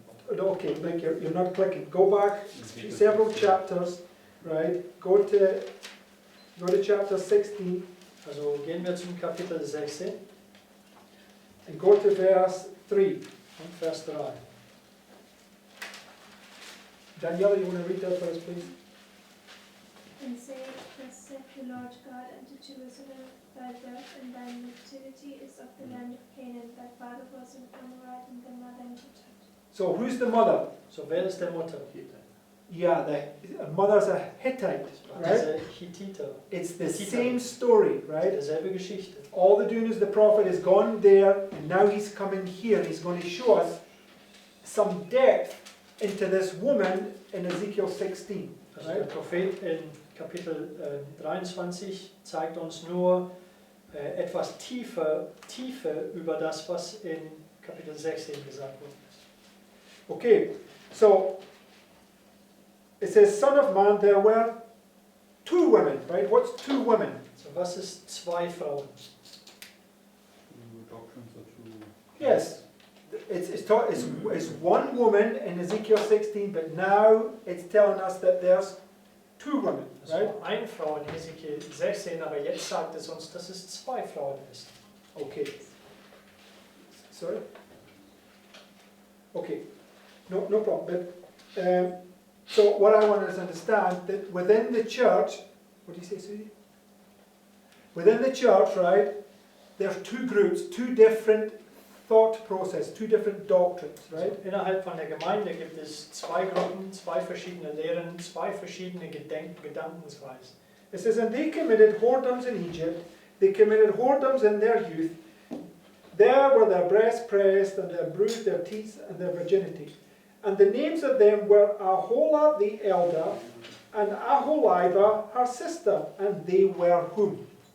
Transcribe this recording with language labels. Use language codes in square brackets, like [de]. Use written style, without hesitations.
[en] Okay, like you're not clicking. Go back several chapters, right? Go to chapter 16 [de] Also gehen wir zum Kapitel 16 [en] and go to verse 3. [de] und Vers 3. [en] Daniela, you want to read that for us, please? And say, thus saith the Lord God unto Jerusalem, thy birth and thy nativity is of the land of Canaan. Thy father was an Amorite, and thy mother an Hittite. So who's the mother? [de] So wer ist der Mutter? [en] Yeah, the mother's a Hittite, right? [de] Diese Hittiter. [en] It's the Hittite. same story, right? [de] Derselbe Geschichte. [en] All the doing is the prophet has gone there, and now he's coming here. He's going to show us some depth into this woman in Ezekiel 16, [de] Also der [en] right? [de] Prophet in Kapitel 23 zeigt uns nur etwas Tiefe über das, was in Kapitel 16 gesagt worden ist. [en] Okay, so it says, "Son of man, there were two women," right? What's two women? [de] So, was ist zwei Frauen? [en] Doctrines or two. Yes, it's one woman in Ezekiel 16, but now it's telling us that there's two women, [de] Es [en] right? [de] war eine Frau in Hesekiel 16, aber jetzt sagt es uns, dass es zwei Frauen ist. [en] Okay. Sorry? Okay. No problem. But, so what I want us to understand, that within the church, what do you say, Susie? Within the church, right, there's two groups, two different thought process, two different doctrines, right? [de] Also innerhalb von der Gemeinde gibt es zwei Gruppen, zwei verschiedene Lehren, zwei verschiedene Gedankensweisen. [en] It says, "And they committed whoredoms in Egypt, they committed whoredoms in their youth, there were their breasts pressed, and they bruised their teeth and their virginity. And the names of them were Aholah the elder, and Aholibah her sister, and they were whom?"